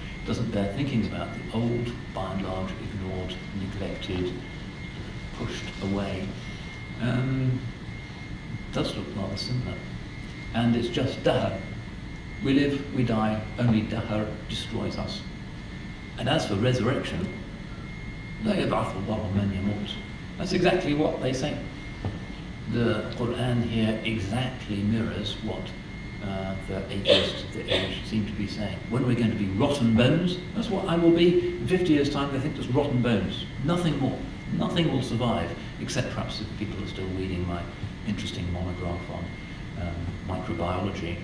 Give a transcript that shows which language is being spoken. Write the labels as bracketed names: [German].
[English] It doesn't bear thinking about the old, by and large, ignored, neglected, pushed away. Does look rather similar. And it's just dahr. We live, we die, only dahr destroys us. And as for resurrection, [Arabic] لا يبعث الله من يموت. [English] That's exactly what they say. The Qur'an here exactly mirrors what the atheists of the age seem to be saying. When we're going to be rotten bones, that's what I will be in 50 years' time. They think there's rotten bones. Nothing more. Nothing will survive, except perhaps if people are still reading my interesting monograph on microbiology.